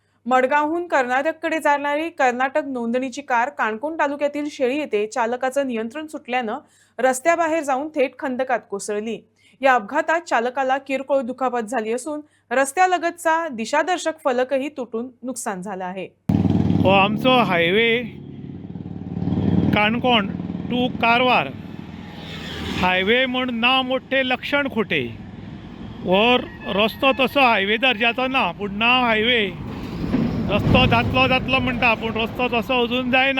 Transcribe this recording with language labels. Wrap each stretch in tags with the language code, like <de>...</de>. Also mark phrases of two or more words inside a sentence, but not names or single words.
<mr>मडगावहून कर्नाटककडे जाणारी कर्नाटक नोंदणीची कार काणकोण तालुक्यातील शेळी येथे चालकाचं नियंत्रण सुटल्यानं रस्त्याबाहेर जाऊन थेट खंदकात कोसळली। या अपघातात चालकाला किरकोळ दुखापत झाली असून रस्त्यालगतचा दिशादर्शक फलकही तुटून नुकसान झालं आहे।</mr> <kok>हो आमचो हायवे काणकोण टू कारवार हायवे म्हण ना मोठे लक्षण खोटे हो रस्तो तसो हायवे दर्जाचो ना पूण नाव हायवे रस्तो जातलो म्हणटा पूण रस्तो तसो अजून जायना।</kok>